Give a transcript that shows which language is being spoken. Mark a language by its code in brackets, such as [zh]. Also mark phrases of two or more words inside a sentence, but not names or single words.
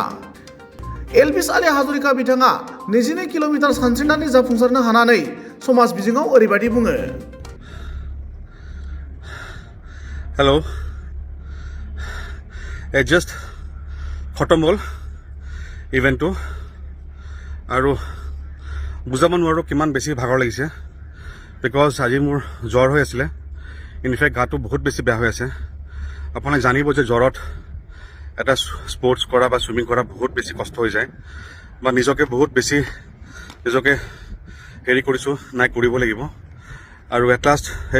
[brx] एल्भिस आली हाजरिका बिथाङा 22 किल'मिटार सानस्रिनानै जाफुंसारनो हानानै समाज बिजोङाव ओरैबायदि बुङो। [as] হেলো এডজাষ্ট খতম হ'ল ইভেণ্টটো আৰু বুজাব নোৱাৰো কিমান বেছি ভাগৰ লাগিছে বিকজ আজি মোৰ জ্বৰ হৈ আছিলে ইনফেক্ট গাটো বহুত বেছি বেয়া হৈ আছে আপোনালোকে জানিব যে জ্বৰত এটা স্পৰ্টছ কৰা বা সুইমিং কৰা বহুত বেছি কষ্ট হৈ যায় বা নিজকে বহুত বেছি নিজকে হেৰি কৰিছোঁ নাই কৰিব লাগিব আৰু [en] at last [as] হে